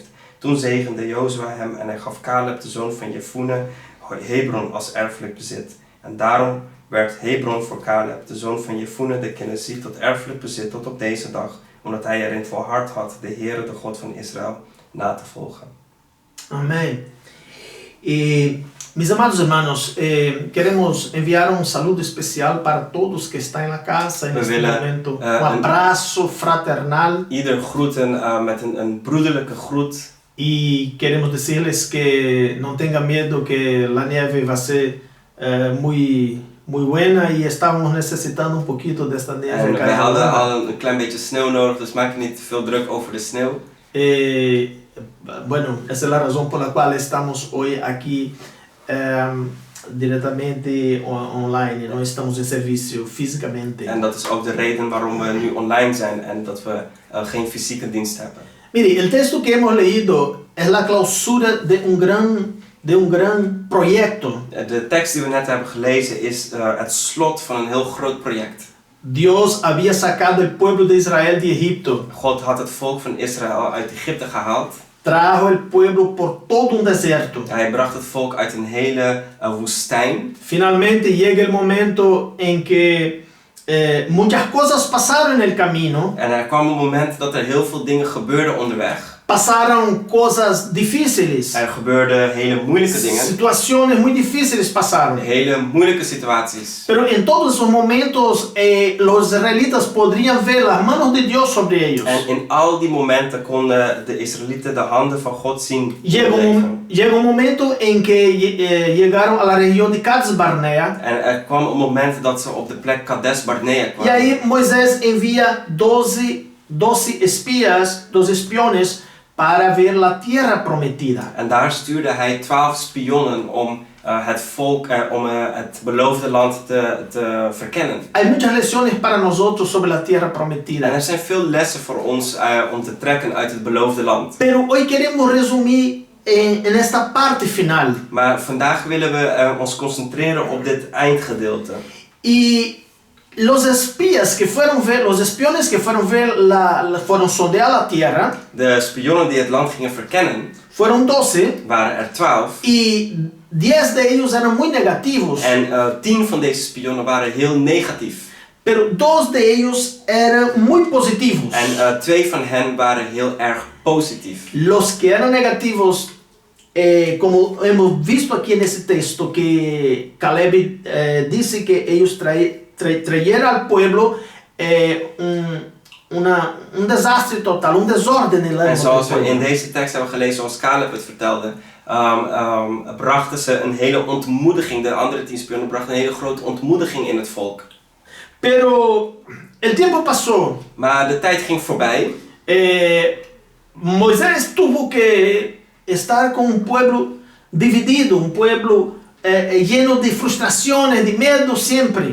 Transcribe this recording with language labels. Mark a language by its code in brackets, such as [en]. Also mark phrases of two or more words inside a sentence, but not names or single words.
[nl] Toen zegende Jozua hem en hij gaf Caleb, de zoon van Jefune, Hebron als erfelijk bezit. En daarom werd Hebron voor Caleb, de zoon van Jefune, de Keniziet, tot erfelijk bezit tot op deze dag, omdat hij erin volhard had de Heere, de God van Israël, na te volgen. Amém. [es] Mis amados hermanos, queremos enviar un saludo especial para todos que están en la casa en este momento. Un abrazo fraternal. [nl] Ieder groeten met een broederlijke groet. [es] Y queremos decirles que no tengan miedo que la nieve va a ser muy buena y estamos necesitando un poquito de esta nieve. [nl] En we hadden al een klein beetje sneeuw nodig, dus maak je niet te veel druk over de sneeuw. [es] Bueno, esa es la razón por la cual estamos hoy aquí directamente online, no estamos en servicio físicamente. [nl] En dat is ook de reden waarom we nu online zijn en dat we geen fysieke dienst hebben. [es] Mire, el texto que hemos leído es la clausura de un gran proyecto. [nl] De tekst die we net hebben gelezen is het slot van een heel groot project. [es] Dios había sacado el pueblo de Israel de Egipto. [nl] God had het volk van Israël uit Egypte gehaald. [es] Trajo el pueblo por todo un desierto. [nl] Hij bracht het volk uit een hele woestijn. [es] Finalmente llega el momento en que muchas cosas pasaron en el camino. [nl] En er kwam een moment dat er heel veel dingen gebeurden onderweg. [es] Pasaron cosas difíciles. [nl] Er gebeurden hele moeilijke dingen. [es] Situaciones muy difíciles pasaron. [nl] Hele moeilijke situaties. [es] Pero en todos esos momentos los israelitas podrían ver las manos de Dios sobre ellos. [nl] En in al die momenten konden de Israëlieten de handen van God zien. [es] Llega un momento en que llegaron a la región de Cades Barnea. [nl] En er kwam een moment dat ze op de plek Kades Barnea [es] Y [nl] kwamen. [es] ahí Moisés envía 12 espiones para ver la tierra prometida. [nl] En daar stuurde hij 12 spionnen om het volk, het beloofde land te verkennen. [es] Hay muchas lecciones para nosotros sobre la tierra [nl] En [es] prometida. [nl] er zijn veel lessen voor ons om te trekken uit het beloofde land. [es] Pero hoy queremos resumir en esta parte final. [nl] Maar vandaag willen we ons concentreren op dit eindgedeelte. [es] Y los espías que fueron ver, los espiones que fueron ver fueron sondear la tierra, [nl] De spionnen die het land gingen verkennen, [es] fueron 12 [nl] waren er 12. [es] y 10 de ellos eran muy negativos, [nl] En 10 van deze spionnen waren heel negatief. [es] pero 2 de ellos eran muy positivos. [nl] En 2 van hen waren heel erg positief. [es] Los que eran negativos, como hemos visto aquí en ese texto, que Caleb dice que ellos trajeron al pueblo un desastre total, un desorden en la [nl] En zoals we in deze tekst hebben gelezen, zoals Caleb het vertelde, brachten ze een hele ontmoediging. De andere 10 spionnen brachten een hele grote ontmoediging in het volk. [es] Pero el tiempo pasó. [nl] Maar de tijd ging voorbij. [es] Moisés tuvo que estar con un pueblo dividido, un pueblo lleno de frustraciones, de miedo siempre.